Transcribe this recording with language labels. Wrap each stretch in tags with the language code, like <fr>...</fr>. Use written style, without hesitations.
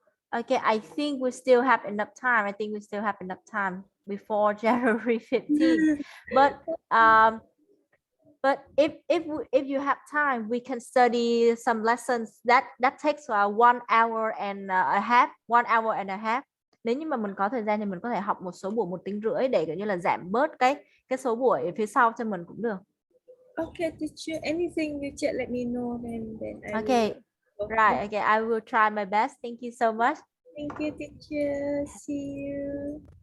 <en>Okay, I think we still have enough time. I think we still have enough time before January 15. But if you have time, we can study some lessons that takes 1 hour and a half, 1 hour and a half.</en> <vi>Nếu như mà mình có thời gian thì mình có thể học một số buổi 1 tiếng rưỡi để kiểu như là giảm bớt cái số buổi ở phía sau cho mình cũng được.</vi> <en>Okay, teacher, anything you just let me know, then I Okay, right. Okay, I will try my best. Thank you so much. Thank you, teacher. See you.</en>